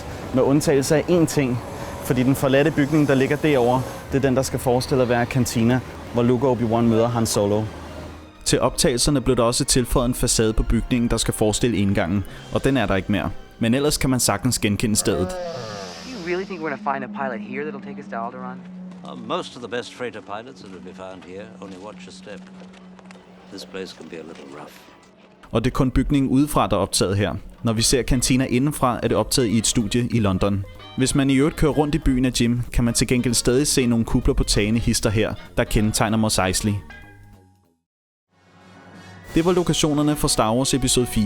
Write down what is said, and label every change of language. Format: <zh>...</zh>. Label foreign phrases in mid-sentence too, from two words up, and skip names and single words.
<da>Med undtagelse af én ting, fordi den forladte bygning, der ligger derovre, det er den, der skal forestille at være kantina, hvor Luke og Obi-Wan møder Han Solo. Til optagelserne blev der også tilføjet en facade på bygningen, der skal forestille indgangen, og den er der ikke mere. Men ellers kan man sagtens genkende stedet.</da> <en>Do you really think we're gonna find a pilot here that'll take us to Alderaan? Most of the best freighter pilots that will be found here only watch a step. This place can be a little rough.</en> <da>Og det er kun bygningen udefra, der er optaget her. Når vi ser kantina indenfra, er det optaget i et studie i London. Hvis man i øvrigt kører rundt i byen af Jim, kan man til gengæld stadig se nogle kupler på tagene hister her, der kendetegner Mos Eisley. Det var lokationerne for Star Wars episode 4.</da>